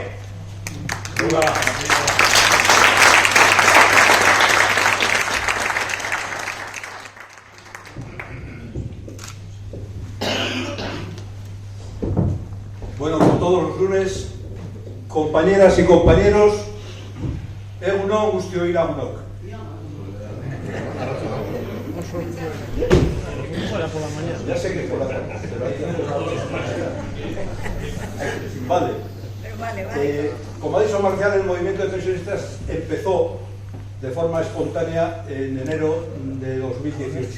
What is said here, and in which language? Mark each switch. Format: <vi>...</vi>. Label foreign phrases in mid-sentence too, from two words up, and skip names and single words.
<es>¡Viva! Bueno, como todos los lunes, compañeras y compañeros,</es> <eu>egunon guztioi lagunok.</eu> <es>Ya sé que por la mañana, pero ahí tenemos. Vale. Como ha dicho Marcial, el movimiento de pensionistas empezó de forma espontánea en enero de 2018.</es>